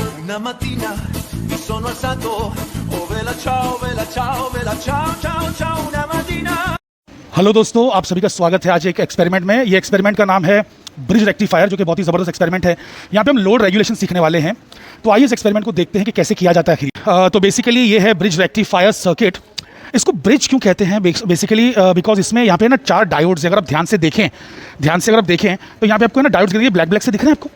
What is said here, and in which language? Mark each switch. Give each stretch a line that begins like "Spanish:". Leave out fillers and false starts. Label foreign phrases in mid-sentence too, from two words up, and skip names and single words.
Italian: Una mattina mi sono alzato, oh vela ciao, vela ciao, vela ciao, ciao, ciao, una mattina।
Hindi: हेलो दोस्तों, आप सभी का स्वागत है आज एक एक्सपेरिमेंट में। ये एक्सपेरिमेंट का नाम है ब्रिज रेक्टिफायर, जो कि बहुत ही ज़बरदस्त एक्सपेरिमेंट है। यहाँ पे हम लोड रेगुलेशन सीखने वाले हैं। तो आइए इस एक्सपेरिमेंट को देखते हैं कि कैसे किया जाता है। तो बेसिकली ये है ब्रिज रेक्टिफायर सर्किट। इसको ब्रिज क्यों कहते हैं? बेसिकली बिकॉज इसमें यहाँ पे ना 4 डायोड्स, अगर आप ध्यान से देखें तो यहाँ पे आपको है ना डायोड्स गिर ब्लैक ब्लैक से दिख रहे हैं आपको।